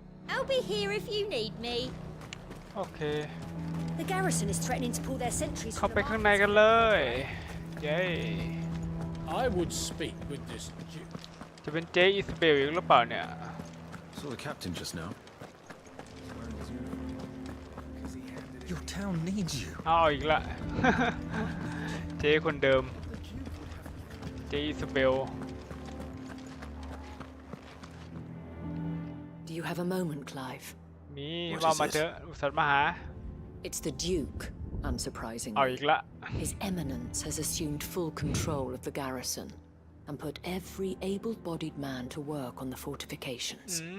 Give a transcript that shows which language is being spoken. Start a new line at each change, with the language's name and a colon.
English: I'll be here if you need me.
Thai: โอเค
English: The garrison is threatening to pull their sentries.
Thai: เข้าไปข้างในกันเลยเย้
English: I would speak with this Duke.
Thai: จะเป็นเจอิสเบลอีกหรือเปล่าเนี่ย
English: Saw the captain just now. Your town needs you.
Thai: เอาอีกละ เจคนเดิมเจอิสเบล
English: Do you have a moment, Clive?
Thai: มีว่ามาเถอะอุตส่าห์มาหา
English: It's the Duke, unsurprisingly.
Thai: เอาอีกละ
English: His Eminence has assumed full control of the garrison and put every able-bodied man to work on the fortifications.